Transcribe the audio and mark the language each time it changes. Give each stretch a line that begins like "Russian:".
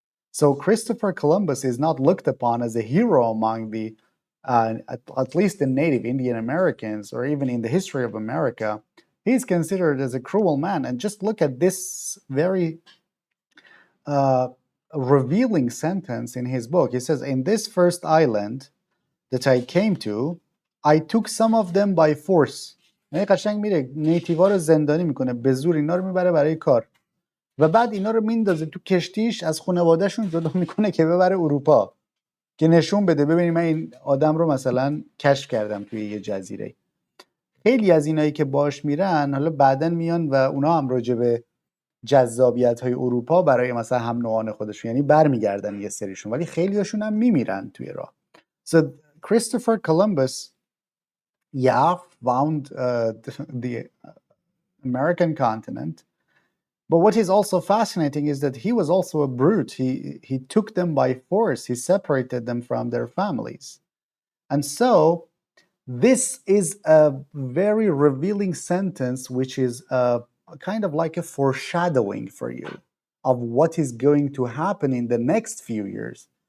English: So Christopher Columbus is not looked upon as a hero among the, at least the native Indian Americans, or even in the history of America. He's considered as a cruel man. And just look at this very revealing sentence in his book. He says, "In this first island that I came to, I took some of them by force."
Persian: یعنی قشنگ میره نیتیوا رو زندانی میکنه، به زور اینا رو میبره برای کار و بعد اینا رو میندازه تو کشتیش، از خانوادهشون جدا میکنه که ببره اروپا، که نشون بده ببینید من این آدم رو مثلا کشف کردم توی یه جزیره. خیلی از اینایی که باش میرن حالا بعدن میان و اونا هم راجع به جذابیت های اروپا برای مثلا هم نوعان خودشون یعنی برمیگردن یه سریشون، ولی خیلی هاشون هم میمیرن توی راه.
English: So Christopher Columbus, yeah, found the American continent. But what is also fascinating is that he was also a brute. He took them by force. He separated them from their families. And so this is a very revealing sentence, which is kind of like a foreshadowing for you of what is going to happen in the next few years.